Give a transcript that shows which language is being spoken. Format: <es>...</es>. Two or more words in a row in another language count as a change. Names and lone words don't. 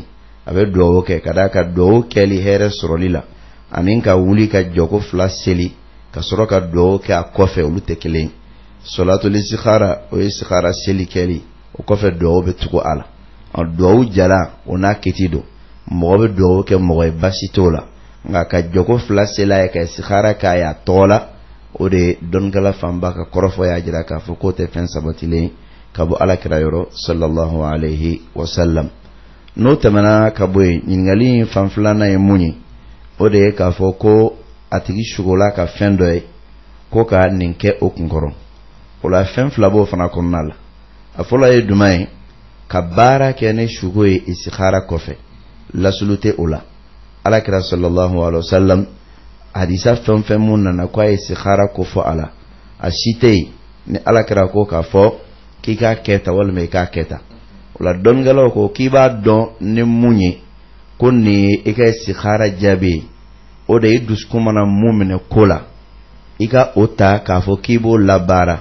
<bm>a bɛ duwawu kɛ ka d'a kan duwawu kɛli hɛrɛ sɔrɔli la ani ka wuli ka jɔko fila seli ka sɔrɔ ka duwawu kɛ a kɔfɛ olu tɛ kelen ye</bm> <ar>صلاة الاستخارة</ar> <bm>o ye istikhara seli kɛli o kɔfɛ duwawu bɛ tugu a la duwawu jala o n'a kiti don mɔgɔ bɛ duwawu kɛ mɔgɔ ye basi t'o la nka ka jɔko fila seli a ye ka istikhara k'a ye a tɔgɔ la o de dɔnkala fanba ka kɔrɔfɔ y'a jira k'a fɔ k'o tɛ fɛn sabatilen ka bɔ alakira yɔrɔ</bm> <ar>صلى الله عليه وسلم.</ar> <bm>N'o tɛmɛna ka bɔ yen, ɲininkali fan filanan ye mun ye, o de ye k'a fɔ ko a tigi sugola ka fɛn dɔ ye ko ka nin kɛ o kunkɔrɔ. O la fɛn fila b'o fana kɔnɔna la. A fɔlɔ ye jumɛn ye? Ka baara kɛ ni sugo ye istikhara kɔfɛ, lasulu tɛ o la. Alakira</bm> <ar>صلى الله عليه وسلم</ar> <bm>hadisa fɛn fɛn mun nana ko a ye istikhara ko fɔ a la, a si tɛ yen ni alakira ko k'a fɔ k'i k'a kɛ tan walima i k'a kɛ tan. O la dɔnkɛlaw ko k'i b'a dɔn ni mun ye ko nin ye i ka istikhara jaabi ye, o de ye dusukun mana mun minɛ ko la, i ka o ta k'a fɔ k'i b'o labaara.</bm>